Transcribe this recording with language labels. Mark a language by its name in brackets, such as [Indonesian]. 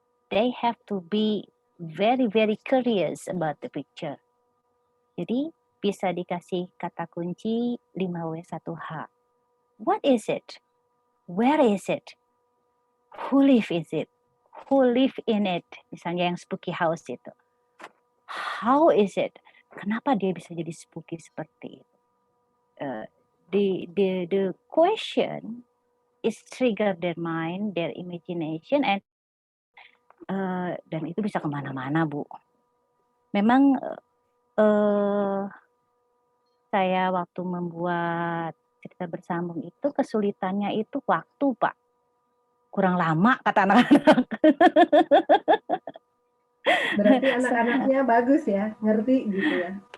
[English] They have to be very very curious about the picture. [Indonesian] Jadi bisa dikasih kata kunci 5W1H. [English] What is it? Where is it? Who live is it? Who live in it? [Indonesian] Misalnya yang spooky house itu. [English] How is it? [Indonesian] Kenapa dia bisa jadi spooky seperti itu? [English] The question is trigger their mind, their imagination, and [Indonesian] dan itu bisa kemana-mana, Bu. Memang saya waktu membuat cerita bersambung itu kesulitannya itu waktu, Pak. Kurang lama kata anak-anak. Berarti anak-anaknya bagus ya, ngerti gitu ya.